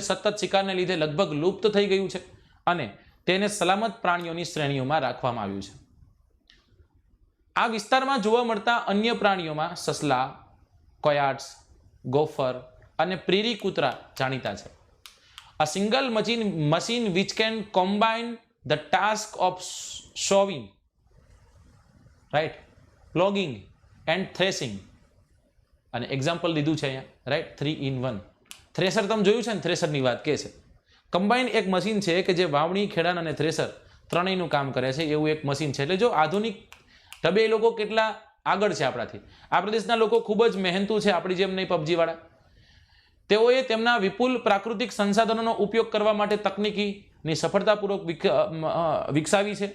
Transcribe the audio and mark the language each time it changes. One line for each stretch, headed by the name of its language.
Gujarati: સતત શિકારને લીધે લગભગ લુપ્ત થઈ ગયું છે અને તેને સલામત પ્રાણીઓની શ્રેણીઓમાં રાખવામાં આવ્યું છે. આ વિસ્તારમાં જોવા મળતા અન્ય પ્રાણીઓમાં સસલા, કોયાટ્સ, ગોફર અને પ્રેરી કૂતરા જાણીતા છે.
English: A single machine which can combine the task of sowing, right, ploughing and threshing.
Gujarati: અને એક્ઝામ્પલ દીધું છે અહીંયા, રાઈટ,
English: 3 in 1.
Gujarati: થ્રેસર તમે જોયું છે ને, થ્રેસરની વાત કે છે. કમ્બાઇન એક મશીન છે કે જે વાવણી, ખેડાણ અને થ્રેસર ત્રણેયનું કામ કરે છે, એવું એક મશીન છે. એટલે જો આધુનિક ઢબે એ લોકો કેટલા આગળ છે આપણાથી. આ પ્રદેશના લોકો ખૂબ જ મહેનતુ છે, આપણી જેમ નહીં પબજી વાળા. તેઓએ તેમના વિપુલ પ્રાકૃતિક સંસાધનોનો ઉપયોગ કરવા માટે તકનીકીની સફળતાપૂર્વક વિકસાવી છે.